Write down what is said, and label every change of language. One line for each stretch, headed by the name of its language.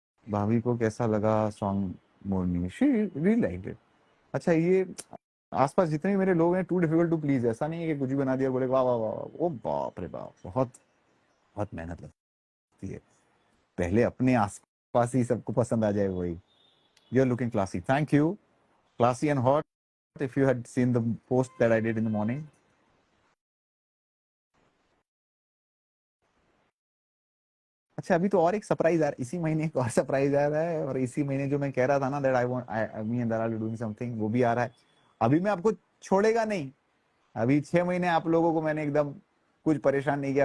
Hindi: भाभी को कैसा लगा song Morni?
English: She really liked it.
Hindi: अच्छा, ये आसपास जितने भी मेरे लोग हैं,
English: Too difficult to please.
Hindi: ऐसा नहीं है कि कुछ भी बना दिया बोले वाह वाह वाह. ओ बाप रे बाप, बहुत बहुत मेहनत लगती है. पहले अपने आसपास ही सबको पसंद आ जाए वही.
English: You are looking classy. Thank you. Classy and hot. If you had seen the post that I did in the morning.
Hindi: अच्छा, अभी तो और एक सरप्राइज आ रहा है, इसी महीने एक और सरप्राइज आ रहा है, और इसी महीने जो मैं कह रहा था ना
English: that I want me and Dalal doing something,
Hindi: वो भी आ रहा है. अभी मैं आपको छोड़ेगा नहीं. अभी 6 महीने आप लोगों को मैंने एकदम कुछ परेशान नहीं किया.